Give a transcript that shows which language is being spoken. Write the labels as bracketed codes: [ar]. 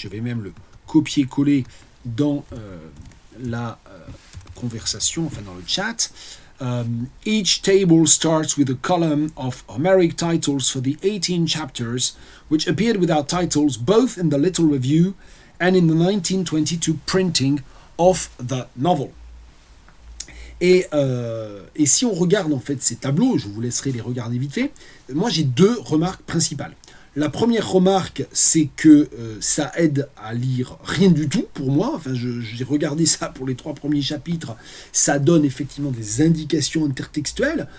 [fr] Je vais même le copier-coller dans la conversation, enfin dans le chat. [en] Each table starts with a column of Homeric titles for the 18 chapters, which appeared without titles both in the Little Review and in the 1922 printing of the novel. [fr] Et si on regarde en fait ces tableaux, je vous laisserai les regarder vite fait, moi j'ai deux remarques principales. La première remarque, c'est que ça aide à lire rien du tout pour moi. Enfin, j'ai regardé ça pour les 3 premiers chapitres. Ça donne effectivement des indications intertextuelles.